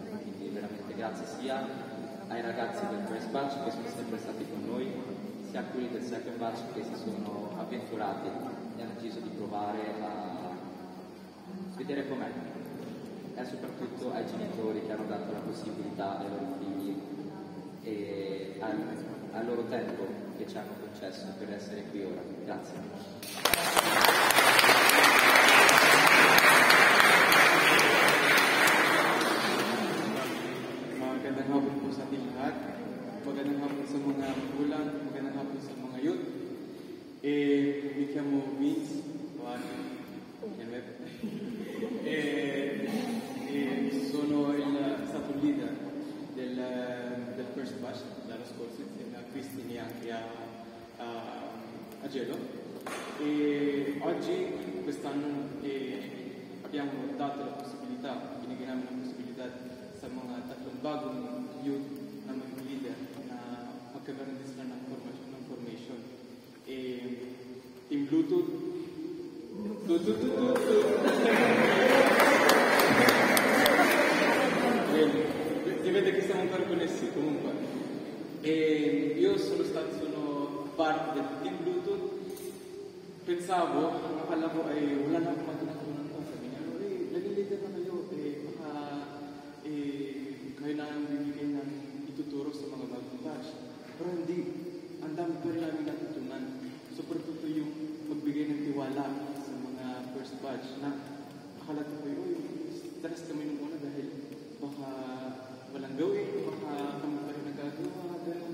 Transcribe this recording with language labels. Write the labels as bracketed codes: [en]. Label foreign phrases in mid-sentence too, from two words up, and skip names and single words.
[it] Quindi veramente grazie sia ai ragazzi del [en] First Batch [it] che sono sempre stati con noi, sia a quelli del [en] Second Batch [it] che si sono avventurati e hanno deciso di provare a vedere com'è, e soprattutto ai genitori che hanno dato la possibilità ai loro figli e al loro tempo che ci hanno concesso per essere qui ora. Grazie. [tl] Magandang hapon po sa ating lahat. Magandang hapon sa mga magulang, magandang hapon sa mga youth. [it] Mi chiamo Vince, sono stato il leader del [en] First Batch [it] l'anno scorso insieme a Cristina e anche a Gelo. E oggi, quest'anno, abbiamo dato la possibilità, [tl] binigyan namin [it] la possibilità [tl] sa mga tatlong bagong youth na mga leader na magkakaroon din sila ng formation. Team Bluetooth. [it] Vedete che siamo ancora connessi comunque. Io sono parte del Team Bluetooth. Pensavo, [tl] akala ko ay wala na akong matutunan ko. Sabi niya, nag-leader na kayo. Baka kayo na ang bibigay ng ituturo sa mga bagong batch. Pero hindi, ang dami pa rin namin natutunan. So, patuto yung magbigay ng tiwala sa mga [en] first batch [tl] na akala ko kayo, stress kami nung una dahil baka walang gawin, baka kami pa rin nagagawa, gano'n.